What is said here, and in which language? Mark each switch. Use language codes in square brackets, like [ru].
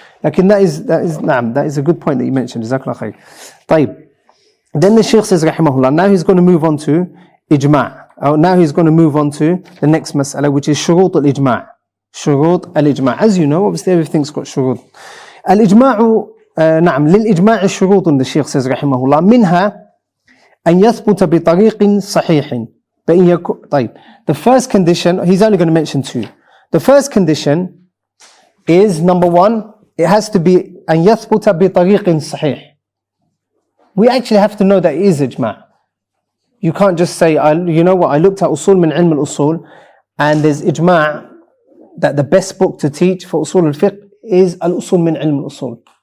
[en] That is a good point that you mentioned. Jazakallah khair. [ar] طيب. [en] Then the Shaykh says, rahimahullah, now he's going to move on to ijma'. Now he's going to move on to the next mas'ala, which is shurut al-ijma'. Shurut al-ijma'. As you know, obviously everything's got shurut. [ar] Al-ijma'u, نعم, للإجماع الشروط, [en] the Shaykh says, [ar] rahimahullah, منها أن يثبت بطريق صحيح. طيب. [en] The first condition, he's only going to mention 2. The first condition is, number 1, it has to be [ar] أن يثبت بطريق صحيح. [en] We actually have to know that it is ijma'. You can't just say, you know what, I looked at Usul min ilm al-Usul, and there's ijma' that the best book to teach for Usul al-Fiqh is al-Usul min ilm al-Usul.